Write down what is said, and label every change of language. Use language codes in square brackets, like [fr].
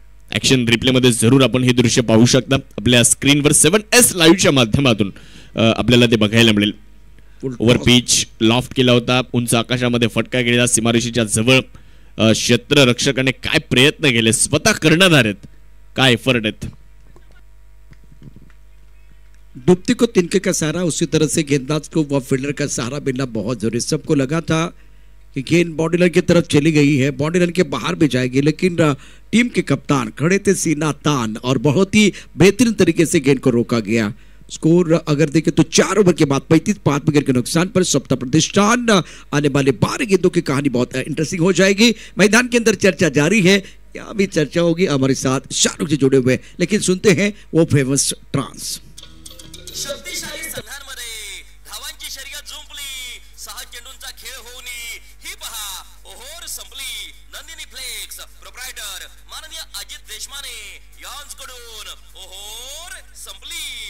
[mr] Action रिप्लेमध्ये जरूर आपण हे दृश्य पाहू शकता. आपल्या स्क्रीनवर 7S लाईव्हच्या माध्यमातून आपल्याला ते बघायला मिळेल. ओव्हर पिच लॉफ्ट केला होता, उंच आकाशामध्ये फटका गेलेला, सीमारेषेच्या जवळ. क्षेत्ररक्षकाने काय प्रयत्न केले, स्वतः कर्णधार आहेत, काय एफर्ट आहेत. [hi] डुबती को तिनके का सहारा, उसी तरह से गेंदबाज को व फील्डर का सहारा मिलना बहुत जरूरी. सबको लगा था कि गेंद बाउंड्री लाइन की तरफ चली गई है, बाउंड्री लाइन के बाहर भी जाएगी, लेकिन टीम के कप्तान खड़े थे सीना तान और बहुत ही बेहतरीन तरीके से गेंद को रोका गया. स्कोर अगर देखें तो 4 ओवर के बाद 35-5 विकेट के नुकसान पर सप्ताह प्रतिष्ठान. आने वाले 12 गेंदों की कहानी बहुत इंटरेस्टिंग हो जाएगी. मैदान के अंदर चर्चा जारी है, क्या भी चर्चा होगी. हमारे साथ शाहरुख जी जुड़े हुए, लेकिन सुनते हैं वो फेमस ट्रांस. [mr] शक्तिशाली संघांमध्ये धावांची शर्यत जुंपली, 6 चेंडूंचा खेळ होऊन ही पहा ओहोर संपली. नंदिनी फ्लेक्स प्रोप्रायटर माननीय अजित देशमाने यांच्याकडून ओहोर संपली.